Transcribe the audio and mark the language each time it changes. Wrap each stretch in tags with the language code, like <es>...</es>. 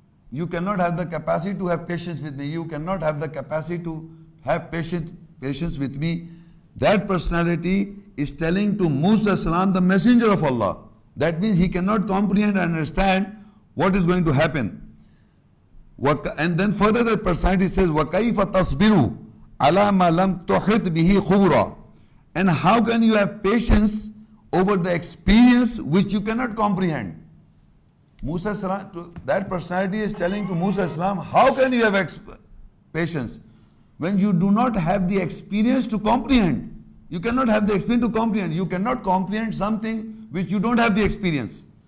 <en>You cannot have the capacity to have patience with me. You cannot have the capacity to have patience with me. That personality is telling to Musa salam, the messenger of Allah. That means he cannot comprehend and understand what is going to happen. And then further the personality says,</en> <ar>وَكَيْفَ تَصْبِرُ عَلَى مَا لَمْ تُحِطْ بِهِ خُبْرًا.</ar> <en>And how can you have patience over the experience which you cannot comprehend? Musa salam, that personality is telling to Musa salam, how can you have patience when you do not have the experience to comprehend? You cannot have the experience to comprehend. You cannot comprehend something which you don't have the experience.</en>